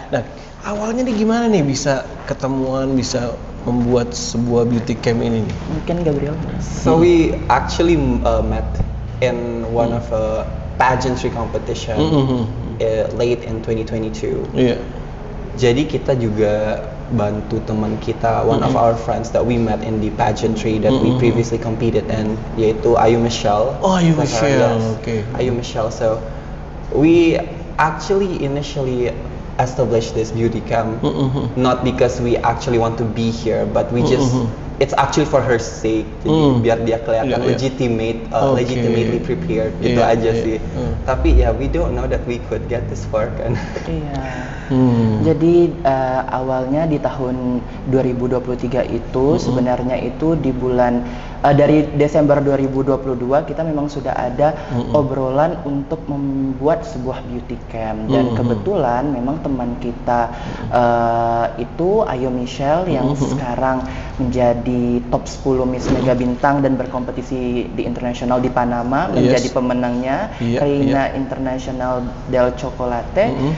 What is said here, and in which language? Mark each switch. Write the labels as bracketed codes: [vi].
[id] Nah, awalnya nih gimana nih bisa ketemuan, bisa membuat sebuah beauty camp ini nih? Mungkin Gabriel. [en] So we actually met in one of a pageantry competition late in 2022. [id] Iya. Jadi kita juga bantu teman kita, [en] one of our friends that we met in the pageantry that we previously competed in, [id] yaitu [en] Ayu Michelle. Oh, Ayu That's her, Michelle, yes. okay. Ayu Michelle. So we actually initially established this beauty camp not because we actually want to be here, but we just it's actually for her sake, [id] jadi biar dia kelihatan Iya. [en] legitimately prepared gitu [id] Iya, aja iya. sih. Tapi ya [en] we don't know that we could get this far [id] kan. Iya. Jadi awalnya di tahun 2023 itu sebenarnya itu di bulan dari Desember 2022 kita memang sudah ada obrolan untuk membuat sebuah beauty camp dan kebetulan memang teman kita itu Ayo Michelle yang sekarang menjadi top 10 Miss Mega Bintang dan berkompetisi di internasional di Panama menjadi pemenangnya Reina International del Chocolate.